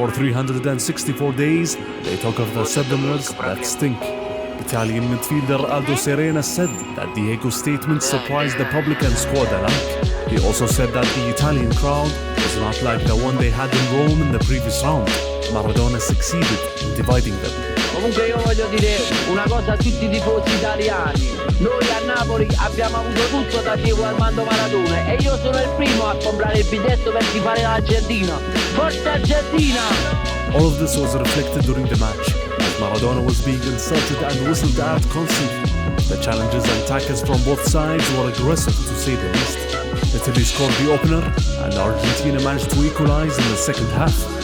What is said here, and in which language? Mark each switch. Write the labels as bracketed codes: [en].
[en] For 364 days, they talk of the Southerners that stink. Italian midfielder Aldo Serena said that Diego's statement surprised the public and squad alike. He also said that the Italian crowd was not like the one they had in Rome in the previous round. Maradona succeeded in dividing them. [it] Comunque io voglio dire una cosa a tutti i tifosi italiani. Noi a Napoli abbiamo avuto tutto da Diego Armando Maradona e io sono il primo a comprare il biglietto per tifare l'Argentina. Forza Argentina! [en] All of this was reflected during the match, as Maradona was being insulted and whistled at constantly. The challengers and attackers from both sides were aggressive to say the least. Italy scored the opener and Argentina managed to equalize in the second half.